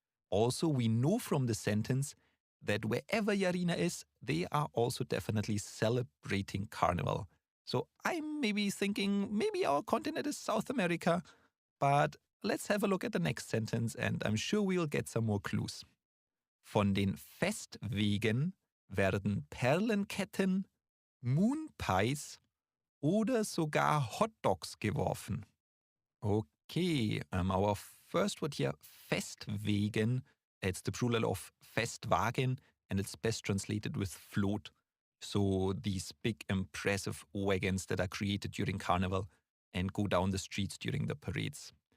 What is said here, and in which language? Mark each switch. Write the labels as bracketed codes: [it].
[en] Also, we know from the sentence that wherever Yarina is, they are also definitely celebrating Carnival. So I'm maybe thinking maybe our continent is South America, but let's have a look at the next sentence and I'm sure we'll get some more clues. [de] Von den Festwegen werden Perlenketten, Moonpies oder sogar Hotdogs geworfen. [en] Okay, our first word here, Festwegen, it's the plural of Festwagen and it's best translated with float. So these big impressive wagons that are created during Carnival and go down the streets during the parades.